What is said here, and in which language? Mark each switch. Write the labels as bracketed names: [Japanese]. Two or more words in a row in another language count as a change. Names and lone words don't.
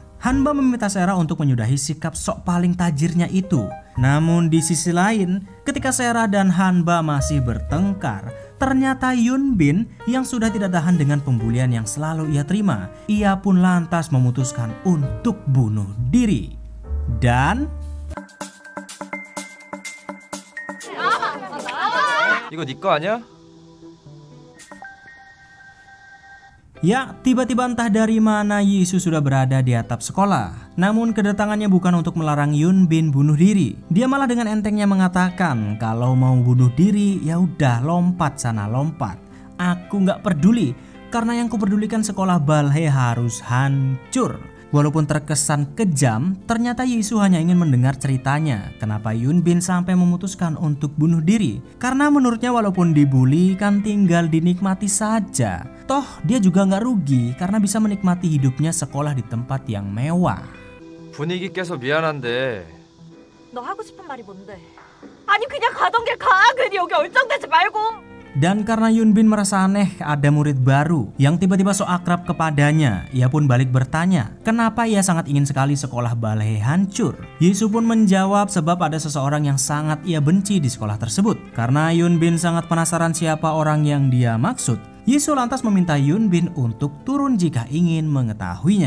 [Indonesian] Hanba meminta Sera untuk menyudahi sikap sok paling tajirnya itu. Namun di sisi lain, ketika Sera dan Hanba masih bertengkar, ternyata Yunbin yang sudah tidak tahan dengan pembulian yang selalu ia terima, ia pun lantas memutuskan untuk bunuh diri. Dan [Korean] 이거 네 거 아니야? [Indonesian] ya, tiba-tiba entah dari mana Yisu sudah berada di atap sekolah. Namun kedatangannya bukan untuk melarang Yunbin bunuh diri. Dia malah dengan entengnya mengatakan kalau mau bunuh diri ya udah lompat sana lompat. Aku nggak peduli karena yang kupedulikan sekolah Balhei harus hancur. Walaupun terkesan kejam, ternyata Yisu hanya ingin mendengar ceritanya kenapa Yunbin sampai memutuskan untuk bunuh diri. Karena menurutnya walaupun dibully kan tinggal dinikmati saja. Toh dia juga nggak rugi karena bisa menikmati hidupnya sekolah di tempat yang mewah. [Korean] 분위기 깨서 미안한데 너 하고 싶은 말이 뭔데? 아니 그냥 가던 길 가. 괜히 여기 얼쩡대지 말고. [Indonesian] Dan karena Yunbin merasa aneh ada murid baru yang tiba-tiba so akrab kepadanya, ia pun balik bertanya kenapa ia sangat ingin sekali sekolah Balhei hancur. Yisu pun menjawab sebab ada seseorang yang sangat ia benci di sekolah tersebut. Karena Yunbin sangat penasaran siapa orang yang dia maksud, Yisu lantas meminta Yunbin untuk turun jika ingin mengetahuinya.